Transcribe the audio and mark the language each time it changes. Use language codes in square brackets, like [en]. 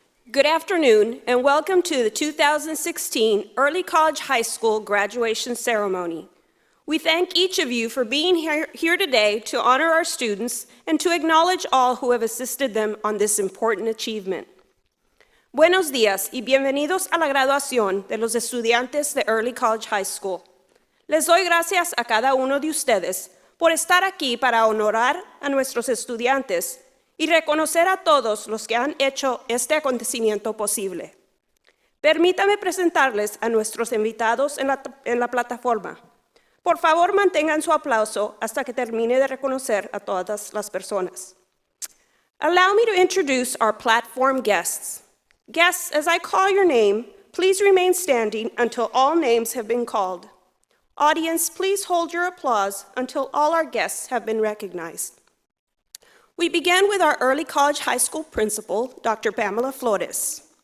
[en] Good afternoon, and welcome to the 2016 Early College High School Graduation Ceremony. We thank each of you for being here today to honor our students and to acknowledge all who have assisted them on this important achievement. [es] Buenos días y bienvenidos a la graduación de los estudiantes de Early College High School. Les doy gracias a cada uno de ustedes por estar aquí para honorar a nuestros estudiantes y reconocer a todos los que han hecho este acontecimiento posible. Permítame presentarles a nuestros invitados en la plataforma. Por favor, mantengan su aplauso hasta que termine de reconocer a todas las personas. [en] Allow me to introduce our platform guests. Guests, as I call your name, please remain standing until all names have been called. Audience, please hold your applause until all our guests have been recognized. We begin with our Early College High School principal, Dr. Pamela Flores.